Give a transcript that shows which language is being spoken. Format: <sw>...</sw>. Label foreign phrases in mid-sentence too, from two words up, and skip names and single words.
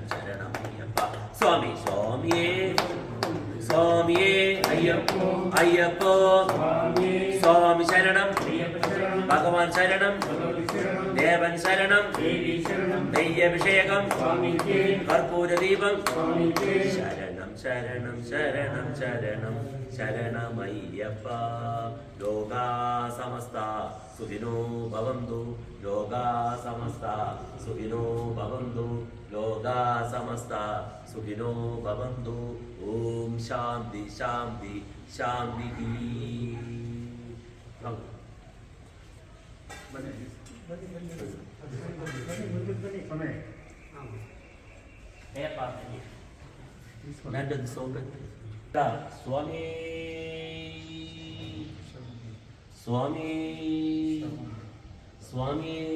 <ml>ശരണമയ്യപ്പ സ്വാമി സ്വാമിയേ സ്വാമിയേ അയ്യപ്പോ അയ്യപ്പോ സ്വാമി ശരണം ഭഗവാൻ ശരണം ദേവൻ ശരണം നെയ്യഭിഷേകം കർപ്പൂരദീപം ശരണം ശരണം ശരണം ശരണം ശരണമയ്യപ്പ</ml> <sa>ലോകാ സമസ്ത സുഖിനോ ഭവന്തു ലോകാ സമസ്ത സുഖിനോ ഭവന്തു ലോകാ സമസ്ത സുഖിനോ ഭവന്തു ഓം ശാന്തി ശാന്തി ശാന്തി.</sa> <ml>സ്വാമി സ്വാമി സ്വാമി.</ml>